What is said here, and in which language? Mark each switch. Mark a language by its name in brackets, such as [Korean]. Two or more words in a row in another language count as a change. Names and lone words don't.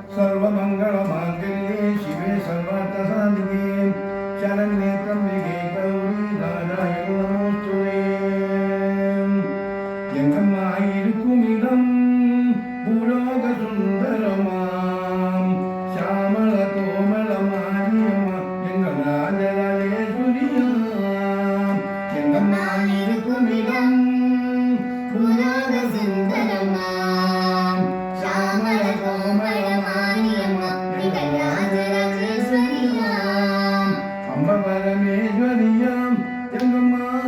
[Sanskrit] सर्वमङ्गलमाङ्गल्ये शिवे सर्वार्थसाधिके शरण्ये त्र्यम्बके गौरी नारायणि नमोस्तुते [Tamil] எங்கம்மா இருக்கும் இடம் பூலோக சுந்தரமாம் சாமள கோமள மாரியம்மா எங்கள் ராஜராஜேஸ்வரியாம் எங்கம்மா இருக்கும் இடம் பூலோக சுந்தரமாம் சாமள கோமள மாரியம்மா எங்கள் ராஜராஜேஸ்வரியாம் அம்ப பரமேஸ்வரியாம் எங்கம்மா